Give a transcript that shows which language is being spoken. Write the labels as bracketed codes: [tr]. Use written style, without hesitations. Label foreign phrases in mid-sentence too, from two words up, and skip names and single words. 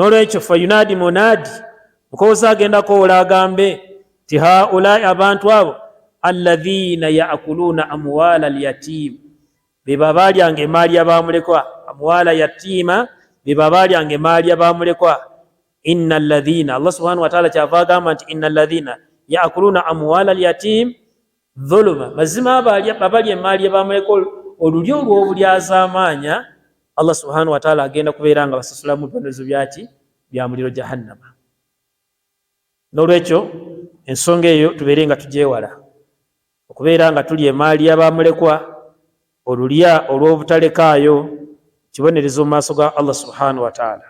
[lg] N'olwekyo [ar] فينادي منادي, [lg] mukozi agenda koola agambe ti haulai abantu abo [ar] الذين يأكلون أموال [lg] alyatim beba balyanga emaali y'abamulekwa [ar] أموال اليتامى [lg] beba balyanga emaali y'abamulekwa [ar] إن الذين الله سبحانه وتعالى [lg] kyava agamba nti [ar] إن الذين يأكلون أموال اليتامى ظلما [lg] mazima abalya emaali y'abamulekwa olulyo olw'obulyazaamaanya [ar] الله سبحانه وتعالى [lg] agenda kubeera nga basasulamu ebibonerezo byaki bya muliro jahannama. N'olwekyo ensonga eyo tubeere nga tugyewala okubeera nga tulya emaali y'abamulekwa olulya olw'obutalekaayo kibonerezo mu maaso ga [ar] الله سبحانه وتعالى.